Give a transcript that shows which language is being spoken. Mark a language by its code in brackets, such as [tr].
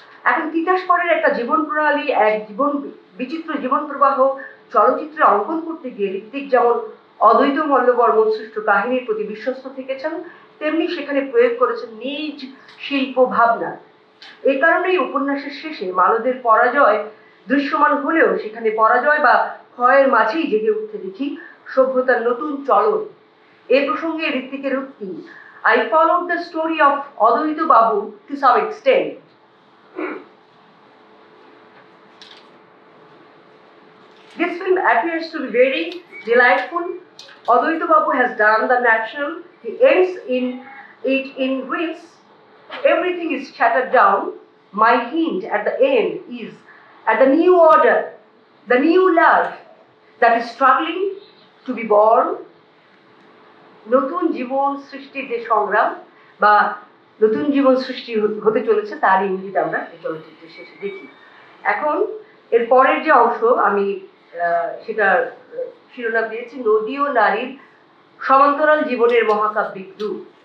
[bn] এখন তিতাসপাড়ের একটা জীবন প্রণালী, বিচিত্র জীবন প্রবাহ চলচ্চিত্রে অঙ্কন করতে গিয়ে ঋত্বিক যেমন অদ্বৈত মল্লবর্মণ সৃষ্ট কাহিনীর প্রতি বিশ্বস্ত থেকেছেন, তেমনি সেখানে প্রয়োগ করেছেন নিজ শিল্প ভাবনা। এই কারণেই উপন্যাসের শেষে মালদের পরাজয় দৃশ্যমান হলেও সেখানে পরাজয় বা ক্ষয়ের মাঝেই জেগে উঠতে দেখি সভ্যতার নতুন চলন। এ প্রসঙ্গে ঋত্বিকের উক্তি, [en] I followed the story of Advaita Babu to some extent. This film appears to be very delightful. Advaita Babu has done the natural. He ends in which everything is shattered down. My hint at the end is at the new order, the new life that is struggling to be born. [bn] নতুন জীবন সৃষ্টির যে সংগ্রাম বা নতুন জীবন সৃষ্টি হতে চলেছে তার ইঙ্গিত আমরা এই চলচ্চিত্রের শেষে দেখি। এখন এর পরের যে অংশ আমি সেটা শিরোনাম দিয়েছি নদী ও নারীর সমান্তরাল জীবনের মহাকাব্যিক রূপ।